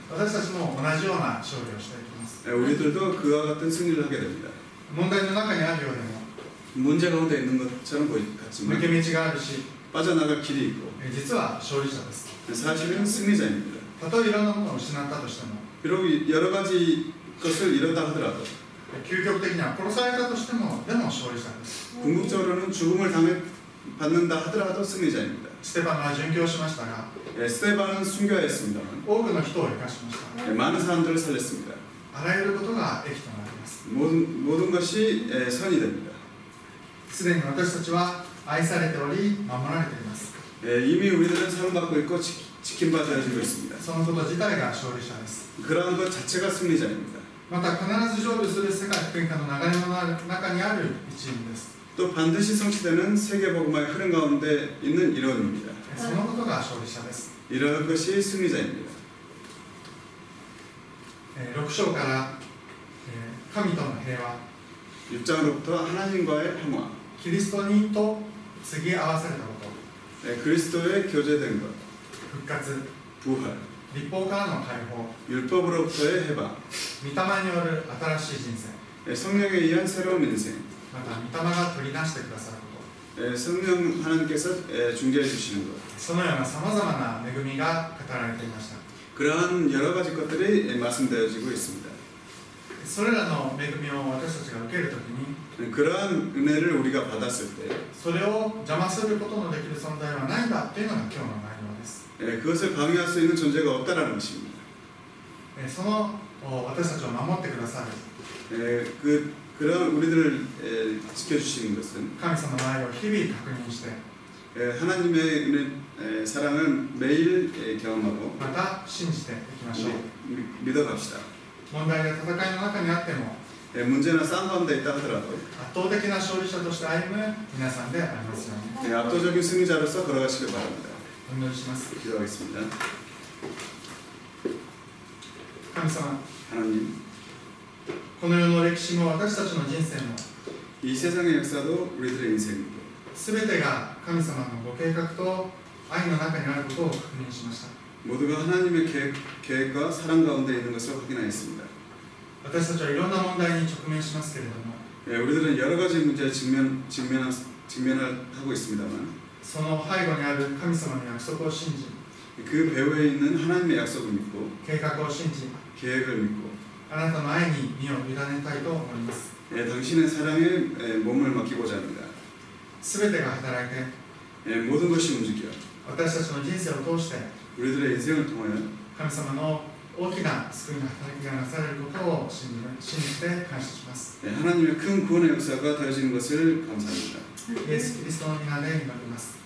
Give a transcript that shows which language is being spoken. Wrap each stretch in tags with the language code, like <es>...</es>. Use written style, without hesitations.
<ja>私たちも同じような勝利をしていきます。</ja> <ko>우리들도 그와 같은 승리를 하게 됩니다.</ko> <ja>問題の中にあるようでも</ja> <ko>문제 가운데 있는 것처럼</ko> <ja>抜</ja> <ko>같지만</ko> <ja>け道があるし</ja> <ko>빠져나갈 길이 있고</ko> <ja>実は勝利者です。</ja> <ko>사실은 승리자입니다.</ko> <ja>たとえいろんなものを失ったとしても</ja> <ko>비록 여러 가지 것을 잃었다 하더라도</ko> <ja>究極的には殺されたとしてもでも勝利者です。</ja> <ko>궁극적으로는 죽음을 받는다 하더라도 승리자입니다.</ko> <ja>ステパノは殉教しましたが</ja> <ko>스테반은 순교하였습니다만</ko> <ja>多くの人を生かしました。</ja> <ko>많은 사람들을 살렸습니다.</ko> <ja>あらゆることが益となります。</ja> <ko>모든 것이 선이 됩니다.</ko> <ja>すでに私たちは愛されており守られています。</ja> <ko>이미 우리들은 사랑받고 있고 지킴받아지고 있습니다.</ko> <ja>そのこと自体が勝利者です。</ja> <ko>그러한 것 자체가 승리자입니다.</ko> <ja>また必ず成就する世界福音化の流れの中にある一員です。</ja> <ko>또 반드시 성취되는 세계복음화의 흐름 가운데 있는 이론입니다.</ko> <ja>そのことが勝利者です。</ja> <ko>이러한 것이 승리자입니다.</ko> <ja>6章から神との平和</ja> <ko>6장으로부터 하나님과의 평화,</ko> <ja>キリストにと継ぎ合わされたこと</ja> <ko>그리스도의 교제된 것,</ko> <ja>復活</ja> <ko>부활,</ko> <ja>立法からの解放</ja> <ko>율법으로부터의 해방,</ko> <ja>御霊による新しい人生</ja> <ko>성령에 의한 새로운 인생,</ko> <ja>また御霊が取り出してくださること</ja> <ko>성령 하나님께서 중재해 주시는 것,</ko> <ja>そのようなさまざまな恵みが語られていました</ja> <ko>그러한 여러 가지 것들이 말씀되어지고 있습니다.</ko> <ja>それらの恵みを私たちが受けるときに</ja> <ko>그러한 은혜를 우리가 받았을 때</ko> <ja>それを邪魔することのできる存在はないんだというのが今日の内容です</ja> <ko>그것을 방해할 수 있는 존재가 없다라는 것입니다.</ko> <ja>その私たちを守ってくださる</ja> <ko>그런 우리들을 지켜주시는 것은</ko> <ja>神様の愛を日々確認して</ja> <ko>하나님의 은혜, 사랑을 매일 경험하고</ko> <ja>また信じていきましょう</ja> <ko>믿어갑시다.</ko> <ja>問題や戦いの中にあっても</ja> <ko>문제나 싸움 가운데 있다 하더라도</ko> <ja>圧倒的な勝利者として歩む皆さんでありますように</ja> <ko>압도적인 승리자로서 걸어가시길 바랍니다.</ko> <ja>お祈りします</ja> <ko>기도하겠습니다.</ko> <ja>神様</ja> <ko>하나님,</ko> <ja>この世の歴史も私たちの人生も</ja> <ko>이 세상의 역사도 우리들의 인생이고</ko> <ja>全てが神様のご計画と愛の中にあることを確認しました</ja> <ko>모두가 하나님의 계획과 사랑 가운데 있는 것을 확인하였습니다.</ko> <ja>私たちはいろんな問題に直面しますけれども</ja> <ko>우리들은 여러 가지 문제에 직면을 하고 있습니다만</ko> <ja>その背後にある神様の約束を信じ</ja> <ko>그 배후에 있는 하나님의 약속을 믿고</ko> <ja>計画を信じ</ja> <ko>계획을 믿고</ko> <ja>あなたの愛に身を委ねたいと思います</ja> <ko>당신의 사랑에 몸을 맡기고자 합니다.</ko> <ja>全てが働いて</ja> <ko>모든 것이 움직여</ko> <ja>私たちの人生を通して</ja> <ko>우리들의 인생을 통하여</ko> <ja>神様の大きな救いの働きがなされることを信じて感謝します</ja> <ko>하나님의 큰 구원의 역사가 되어지는 것을 감사합니다.</ko> <ja>イエス・キリストの皆で祈ります</ja>